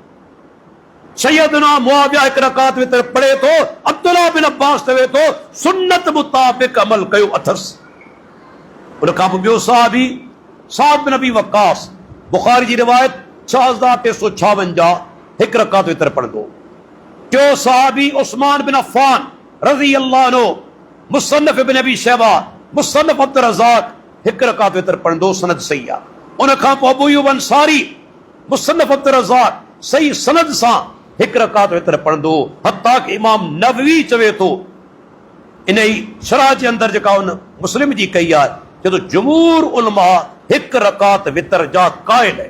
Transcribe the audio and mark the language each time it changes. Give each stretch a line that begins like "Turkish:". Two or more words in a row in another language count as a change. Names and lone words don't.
Sindhi: सैयदना मुआविया 1 रकात वितर पढ़े थो, अब्दुल्लाह बिन अब्बास चवे थो सुन्नत मुताबिक़ अमल कयो अथसि। उन खां पोइ ॿियो सहाबी साद बिन अबी वक्कास, बुखारी जी रिवायत 6356 1 रकात वितर पढ़ंदो। टियों सहाबी उस्मान बिन अफ़्फ़ान
Arabic: رضي الله عنه,
Sindhi: मुसन्नफ इब्न अबी शैबा, मुसन्नफ अब्दुर रज़ाक 1 रकात वितर पढ़ंदो, सनद सही आहे। उन खां पोइ अबू अय्यूब अंसारी, मुसन्नफ अब्दुर रज़ाक, सही सनद सां 1 रकात वितर पढ़ंदो। हत्ता कि इमाम नववी चवे थो इन ई शरह जे अंदरि जेका उन मुस्लिम जी कई आहे, चए थो जमहूर उलमा 1 रकात वितर जा क़ाइल आहे।